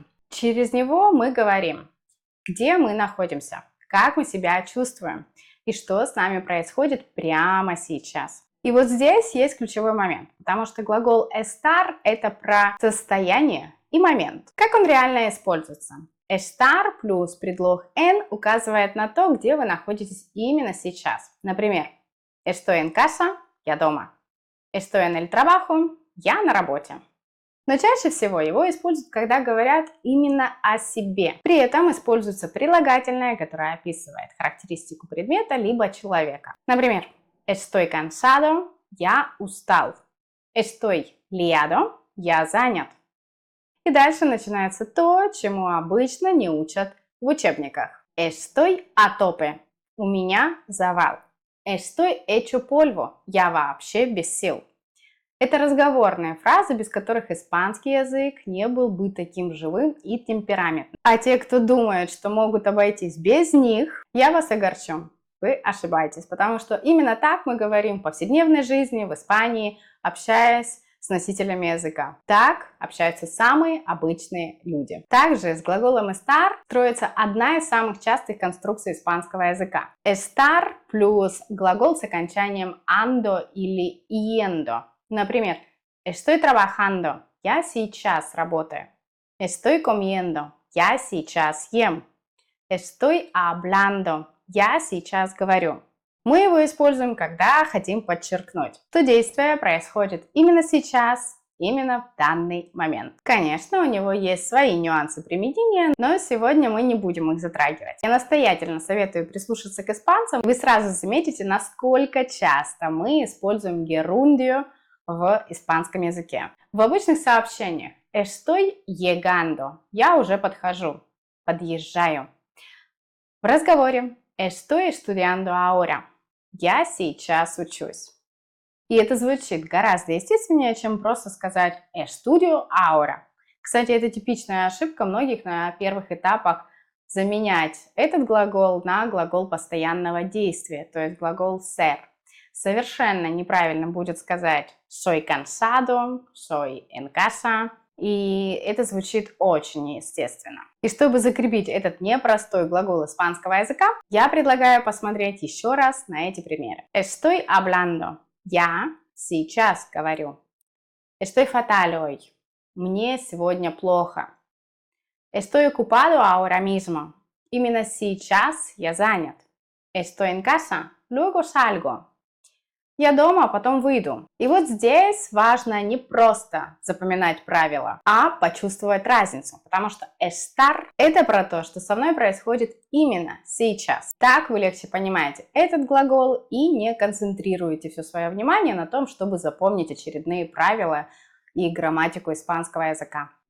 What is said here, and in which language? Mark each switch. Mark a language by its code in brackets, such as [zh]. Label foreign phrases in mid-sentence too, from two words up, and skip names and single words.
[ru] Через него мы говорим, где мы находимся, как мы себя чувствуем и что с нами происходит прямо сейчас. И вот здесь есть ключевой момент, потому что глагол estar – это про состояние и момент. Как он реально используется? Estar плюс предлог en указывает на то, где вы находитесь именно сейчас. Например, [es] estoy en casa – [ru] я дома. [es] Estoy en el trabajo – [ru] я на работе. Но чаще всего его используют, когда говорят именно о себе. При этом используется прилагательное, которое описывает характеристику предмета либо человека. Например, [es] estoy cansado – [ru] я устал. [es] Estoy liado – [ru] я занят. И дальше начинается то, чему обычно не учат в учебниках. [es] Estoy a tope – [ru] у меня завал. [es] Estoy hecho polvo – [ru] я вообще без сил. Это разговорные фразы, без которых испанский язык не был бы таким живым и темпераментным. А те, кто думает, что могут обойтись без них, я вас огорчу. Вы ошибаетесь, потому что именно так мы говорим в повседневной жизни, в Испании, общаясь с носителями языка. Так общаются самые обычные люди. Также с глаголом estar строится одна из самых частых конструкций испанского языка. Estar плюс глагол с окончанием ando или yendo. [es] Например, estoy trabajando – [ru] я сейчас работаю. [es] Estoy comiendo – [ru] я сейчас ем. [es] Estoy hablando – [ru] я сейчас говорю. Мы его используем, когда хотим подчеркнуть, что действие происходит именно сейчас, именно в данный момент. Конечно, у него есть свои нюансы применения, но сегодня мы не будем их затрагивать. Я настоятельно советую прислушаться к испанцам. Вы сразу заметите, насколько часто мы используем герундию в испанском языке. В обычных сообщениях [es] estoy llegando – [ru] я уже подхожу, подъезжаю. В разговоре [es] estoy estudiando ahora – [ru] я сейчас учусь. И это звучит гораздо естественнее, чем просто сказать [es] estudio ahora. [ru] Кстати, это типичная ошибка многих на первых этапах заменять этот глагол на глагол постоянного действия, то есть глагол ser. Совершенно неправильно будет сказать [es] soy cansado, soy en casa, [ru] и это звучит очень неестественно. И чтобы закрепить этот непростой глагол испанского языка, я предлагаю посмотреть еще раз на эти примеры. [es] Estoy hablando – [ru] я сейчас говорю. [es] Estoy fatal hoy – [ru] мне сегодня плохо. [es] Estoy ocupado ahora mismo – [ru] именно сейчас я занят. [es] Estoy en casa – luego salgo. [ru] Я дома, а потом выйду. И вот здесь важно не просто запоминать правила, а почувствовать разницу, потому что estar – это про то, что со мной происходит именно сейчас. Так вы легче понимаете этот глагол и не концентрируете все свое внимание на том, чтобы запомнить очередные правила и грамматику испанского языка.